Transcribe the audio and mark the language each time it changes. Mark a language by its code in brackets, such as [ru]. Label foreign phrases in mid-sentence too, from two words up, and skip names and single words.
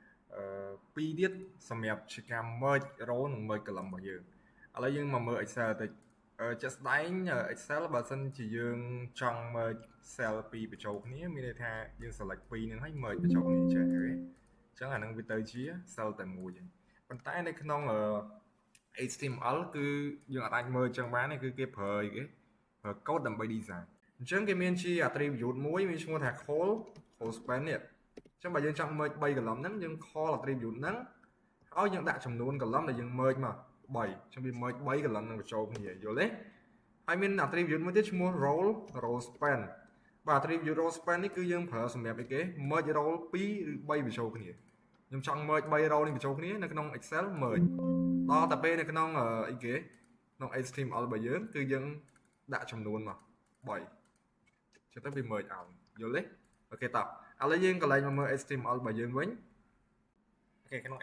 [km] 2 ទៀតសម្រាប់ជាការ [en] merge row [km] និង [en] merge column [km] របស់យើងឥឡូវយើងមកមើល Excel តិចជាក់ស្ដែង Excel បើសិនជាយើងចង់ [en] merge cell [km] 2បញ្ចូលគ្នាមានន័យថាយើង select 2នឹងហើយ merge បញ្ចូលគ្នាចេះទេអញ្ចឹងអានឹងវាទៅជា cell តែមួយប៉ុន្តែនៅក្នុង HTML គឺយើងអាច merge ចឹងបានគឺគេប្រើអីគេប្រើ code ដើម្បី design អញ្ចឹងគេមានជា attribute មួយមានឈ្មោះថា [en] call span [km] នេះអញ្ចឹងបើយើងចង់ merge 3 column ហ្នឹងយើង call attribute ហ្នឹងហើយយើងដាក់ចំនួន column ដែលយើង merge មក 3 ចឹងវា merge 3 column នឹងបញ្ចូលគ្នាយល់ទេហើយមាន attribute មួយទៀតឈ្មោះ [en] role span [km] បាទ [en] attribute role span [km] នេះគឺយើងប្រើសម្រាប់អីគេ [en] merge role [km] 2 ឬ 3 បញ្ចូលគ្នាខ្ញុំចង់ merge 3 role នេះបញ្ចូលគ្នានៅក្នុង Excel merge ដល់តែពេលនៅក្នុងអីគេក្នុង HTML របស់យើងគឺយើងដាក់ចំនួនមក3ចឹងទៅវា merge ឲ្យយល់ទេអូខេតោះឥឡូវយើងកន្លែងមកមើល HTML របស់យើងវិញអូខេក្នុង